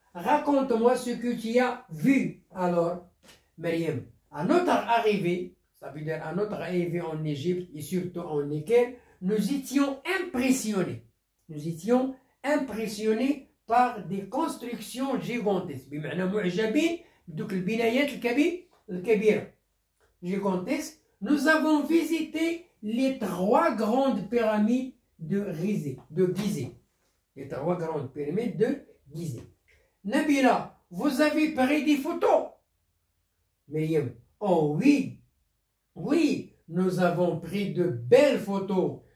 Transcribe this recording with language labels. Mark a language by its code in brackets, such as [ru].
[fr] Raconte-moi ce que tu as vu alors. Myriam: à notre arrivée, ça veut dire à notre arrivée en Égypte et surtout en Caire, nous étions impressionnés. Nous étions impressionnés par des constructions gigantesques. [ar] بمعنى معجبين بدوك البنايات الكبيرة gigantesques. [fr] Nous avons visité les 3 grandes pyramides de Gizeh. Les 3 grandes pyramides de Gizeh. Nabila: vous avez pris des photos? Myriam: oh oui, oui, nous avons pris de belles photos.